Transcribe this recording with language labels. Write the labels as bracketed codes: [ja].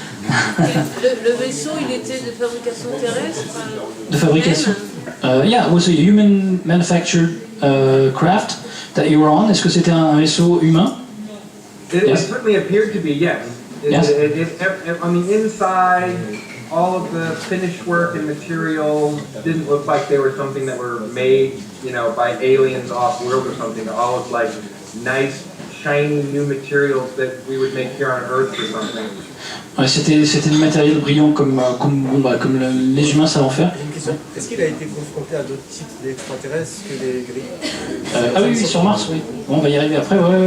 [fr] Le vaisseau, il était de fabrication terrestre. De fabrication. [en] Yeah, it was a human manufactured craft that you were on. [fr] Est-ce que c'était un vaisseau humain? [en] It Yes. certainly appeared to be, yes. Yes. On the inside, all of the finished work and materials didn't look like they were something that were made, you know, by aliens off-world or something. All of like nice, shiny new materials that we would make here on Earth or something. [fr] Ouais, c'était du matériel brillant comme les humains savent en faire. Une question, est-ce qu'il a été confronté à d'autres types d'extraterrestres que les gris? Ah oui, sur Mars, oui. Bon, on va y arriver après, ouais.